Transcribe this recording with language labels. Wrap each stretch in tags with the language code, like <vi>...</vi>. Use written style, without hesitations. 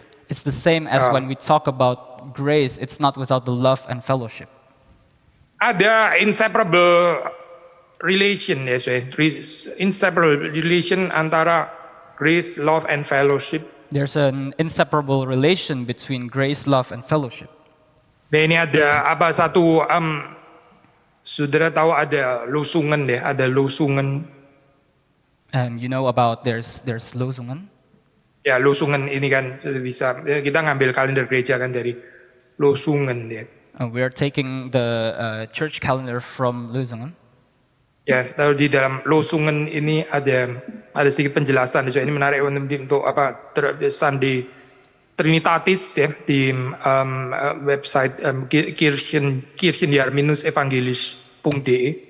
<en>It's the same as when we talk about grace, it's not without the love and fellowship.</en> <id>Ada</id> <en>inseparable relation</en> <id>ya, inseparable relation antara grace, love, and fellowship.</id> <en>There's an inseparable relation between grace, love, and fellowship.</en> <id>Dan ini ada apa satu saudara tahu ada lusungan deh, ada lusungan.</id> <en>You know about there's Losungan.</en> <id>Ya lusungan ini kan bisa kita ngambil kalender gereja kan dari lusungan deh.</id> <en>We are taking the church calendar from Losungan.</en> <id>Ya, lalu di dalam lusungan ini ada sedikit penjelasan. So, ini menarik untuk Sunday Trinitatis ya di website kirchenjahr-evangelisch.de.</id>